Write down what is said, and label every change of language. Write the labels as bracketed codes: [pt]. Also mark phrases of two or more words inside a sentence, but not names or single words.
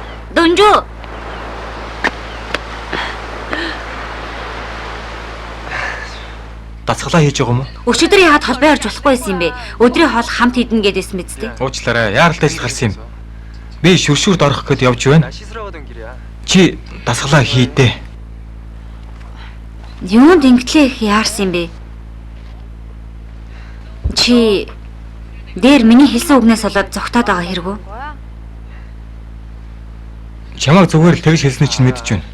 [mn] Дунжу. Дасгалаа хийж байгаа юм уу? Өчигдөр яагаад холбоо ярьж болохгүй байсан юм бэ? Өдрийн хоол хамт идэнэ гэдээсэн мэт дээ. Уучлаарай. Яаралтай ажил гарсан юм. Би шүршүрд орох гээд явж байна. [ko] 나 씻으러 가던 길이야. [mn] Чи дасгалаа хийдээ. Юунд ингэтлээ их яарсан юм бэ? Чи дээр миний хэлсэн үгнээс болоод зогтоод байгаа хэрэг үү? Чамайг зүгээр л тэгж хэлсний чинь мэдэж байна.